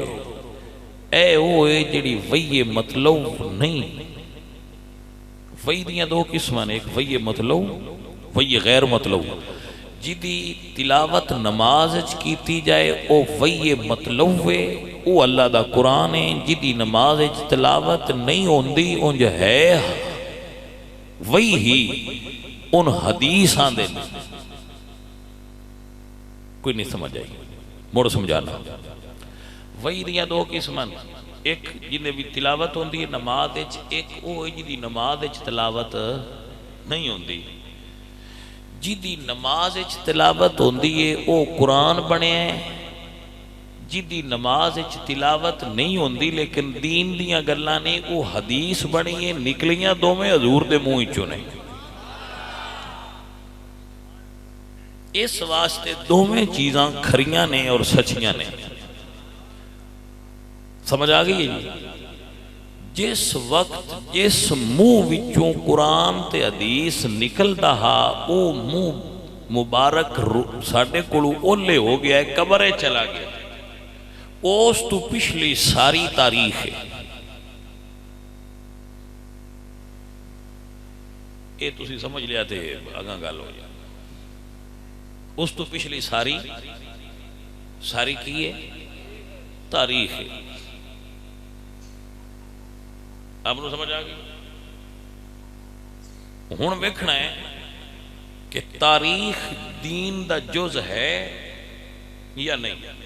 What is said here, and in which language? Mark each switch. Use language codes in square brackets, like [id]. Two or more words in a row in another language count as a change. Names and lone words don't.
[pa] اے ہوئے جڑی وہی مطلوب نہیں. وہی دیاں دو قسمان، ایک وہی مطلوب وہی غیر مطلوب. جدی تلاوت نماز اچ کیتی جائے او وہی مطلوب ہے، او اللہ دا قرآن ہے. جدی نماز اچ تلاوت نہیں ہوندی انج ہے وہی ہی ان حدیث آن دے. کوئی نہیں سمجھ آئی، موڑ سمجھانا. وہی دیاں دو قسمان، ایک جنہیں بھی تلاوت ہوندی ہے نماز اچ، ایک او جدی نماز اچ تلاوت نہیں ہوندی. جدی نماز وچ تلاوت ہوندی ہے او قرآن بنیا ہے، جدی نماز وچ تلاوت نہیں ہوندی لیکن دین دیاں گلاں نے او حدیث بنی ہے، نکلیاں دوویں حضور دے منہ وچوں نے۔ اس واسطے دوویں چیزاں کھریاں نے اور سچیاں نے۔ سمجھ آ گئی ہے؟ جس وقت جس منہ وچوں قرآن تے حدیث نکلدا ہا او منہ مبارک ساڈے کولوں اولے ہو گیا ہے، قبرے چلا گیا، اس تو پچھلی ساری تاریخ ہے۔ یہ تسی سمجھ لیا تے اگاں گل ہو جائے۔ اس تو پچھلی ساری کی ہے تاریخ ہے۔ اب نو سمجھ آ گئی؟ ہن ویکھنا ہے کہ تاریخ دین دا جز ہے یا نہیں۔